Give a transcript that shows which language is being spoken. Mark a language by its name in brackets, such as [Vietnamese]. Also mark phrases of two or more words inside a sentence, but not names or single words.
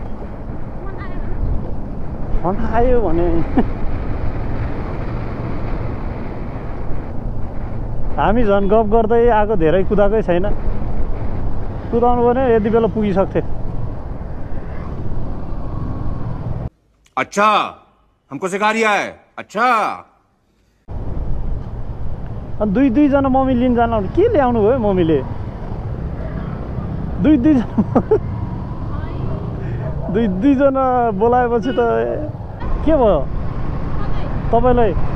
[Nepali] फोन आयो भने हामी झन् गफ गर्दै आएको धेरै कुदाएकै छैन कुदाउनु भने यति बेला पुगिसक्थे [Hindi] अच्छा हमको सिखा रिया है अच्छा [Nepali] अनि दुईजना मम्मी लिन जानु के ल्याउनु भयो मम्मीले दुईजना दुईजना बोलाएपछि त के भयो तपाईँलाई?